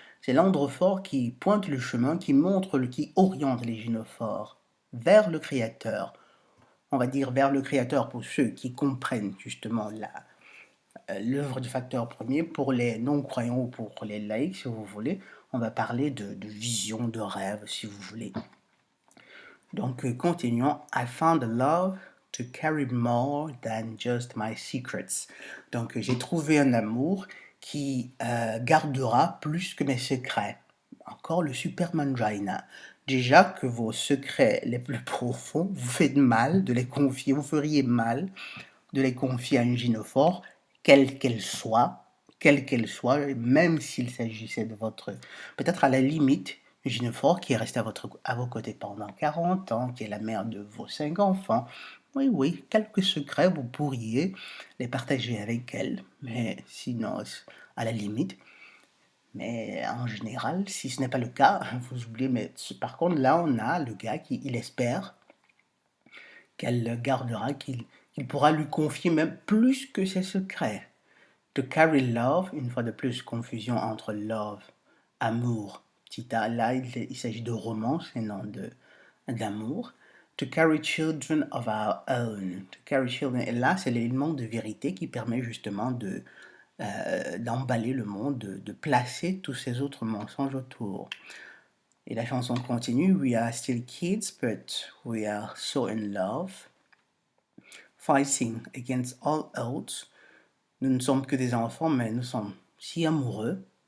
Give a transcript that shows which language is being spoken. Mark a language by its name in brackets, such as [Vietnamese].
[French] C'est l'androphore qui pointe le chemin, qui oriente les gynophores vers le Créateur. On va dire vers le Créateur pour ceux qui comprennent justement l'œuvre du facteur premier. Pour les non-croyants ou pour les laïcs, si vous voulez, on va parler de vision, de rêve, si vous voulez. Donc, continuons. [English] I found a love to carry more than just my secrets. [French] Donc, j'ai trouvé un amour qui gardera plus que mes secrets. Encore le Supermangina. Déjà que vos secrets les plus profonds, vous faites mal de les confier, vous feriez mal de les confier à une gynophore, quelle qu'elle soit, même s'il s'agissait de votre, peut-être à la limite, une gynophore qui est restée à vos côtés pendant 40 ans, qui est la mère de vos 5 enfants. Oui, oui, quelques secrets, vous pourriez les partager avec elle, mais sinon, à la limite. Mais en général, si ce n'est pas le cas, vous oubliez. Mais par contre, là, on a le gars qui il espère qu'elle gardera, qu'il pourra lui confier même plus que ses secrets. [English] To carry love, [French] une fois de plus, confusion entre love, amour, là il s'agit de romance et non d'amour. [English] To carry children of our own. To carry children, [French] et là c'est l'élément de vérité qui permet justement d'emballer le monde, de placer tous ces autres mensonges autour. Et la chanson continue. [English] We are still kids, but we are so in love. Fighting against all odds. [French] Nous ne sommes que des enfants, mais nous sommes si amoureux.